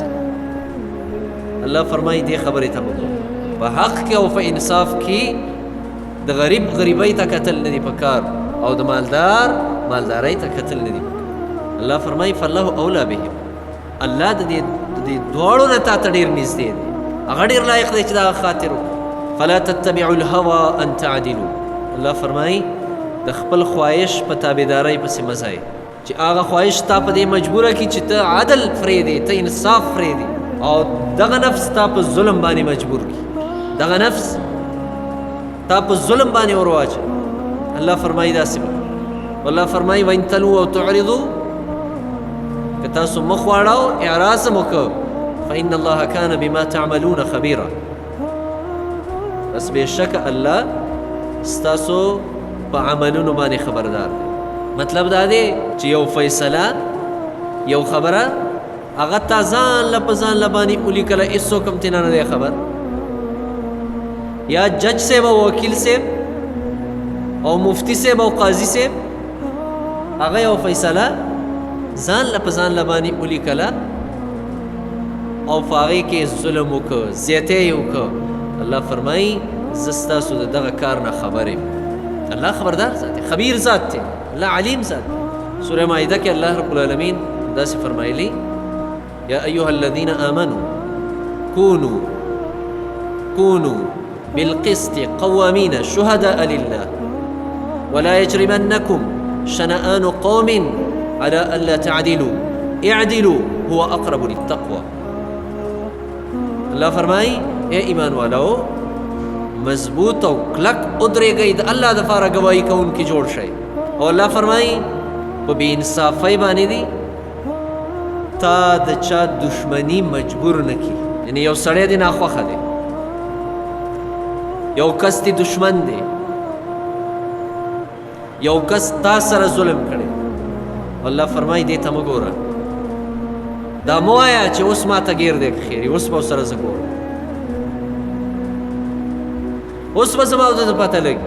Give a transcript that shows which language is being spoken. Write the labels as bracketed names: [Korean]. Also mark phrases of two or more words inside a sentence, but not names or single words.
[Pashto] الله فرمایي دې خبرې ته وګوره، په حق کې او په انصاف کې د غریب غریبۍ ته کتل نه دي پکار، او د مالدار مالدارۍ ته کتل نه دي پکار. الله فرمایي [Arabic] فالله اولی بهم، [Pashto] الله د دې دواړو نه تا ته ډېر نږدې دی، هغه ډېر لایق دی چې دا خاطر وکړي. [Arabic] فلا تتبعوا الهوى ان تعدلوا، [Pashto] الله فرمایي د خپل خواهش په تابعدارۍ پسې مه ځئ، چې هغه خواهش تا په دې مجبوره کړي چې ته عدل پرېږدې، ته انصاف پرېږدې، او دغه نفس تا په ظلم باندې مجبور کړي، دغه نفس تا په ظلم باندې ور واچوي. الله فرمایي داسې وکړه. والله فرمایي [Arabic] وان تلووا او تعرضوا، [Pashto] که تاسو مخ واړو اعراض هم وکړو، [Arabic] فإن الله كان بما تعملون خبيرا، [Pashto] بس بېشکه الله ستاسو په عملونو باندې خبردار دی. مطلب دا دی چې یو فیصله یو خبره هغه تا ځان له په ځان له باندې ولیکله، هېڅوک هم تېنه نه دی خبر، یا جج صاحب او وکیل صاحب او مفتی صاحب او قاضي صاحب هغه یو فیصله ځان له په ځان له باندې ولیکله او په هغې کې ظلم وکړه، زیاتی یې وکړه. الله فرمایي زه ستاسو د دغه کار نه خبر یم. الله خبردار ذات دی، خبیر ذات دی، الله علیم ذات دی. سوره مائده کې الله رب العالمین داسې فرمایلی [Arabic] یا ایها الذین آمنوا كونوا بالقسط قوامین شهداء لله ولا يجرمنكم شنآن قوم على ألا تعدلوا اعدلوا هو اقرب للتقوى. [Pashto] الله فرمایي [Urdu] اے ایمان والو [Pashto] مضبوط او کلک ادرېږئ، د الله دپاره ګواهي کوونکي جوړ شئ. او الله فرمایي په بې انصافۍ باندې دي تا د چا دشمني مجبور نه کړي، یعنې یو سړی دې ناخوښه دی، یو کس دې دشمن دی، یو کس تا سره ظلم کړی، الله فرمایي دې ته مه ګوره، دا مه وایه چې اوس ما ته ګیر دی خیر، اوس به ورسره زه ګورم، اوس به زما او د پته لګي.